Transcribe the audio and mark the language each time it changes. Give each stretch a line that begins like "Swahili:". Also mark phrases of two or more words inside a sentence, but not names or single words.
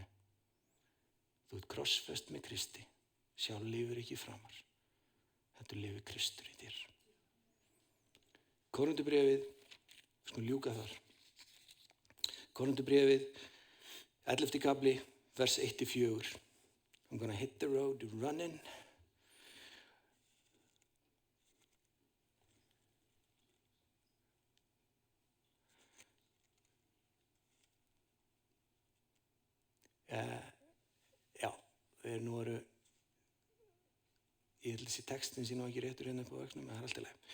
Icelandic: Þú ert krossfest með Kristi. Sjálf lifir ekki framar. Þetta lifir Kristur í þér. Korinthubréfið, við skulum ljúka þar. Korinthubréfið, 11. kafli, vers 1-4.
English: I'm gonna hit the road running.
Icelandic: Já, nú eru, ég held þessi textin sé nú ekki réttur hérna upp á vöxnum, en það alltaf leið.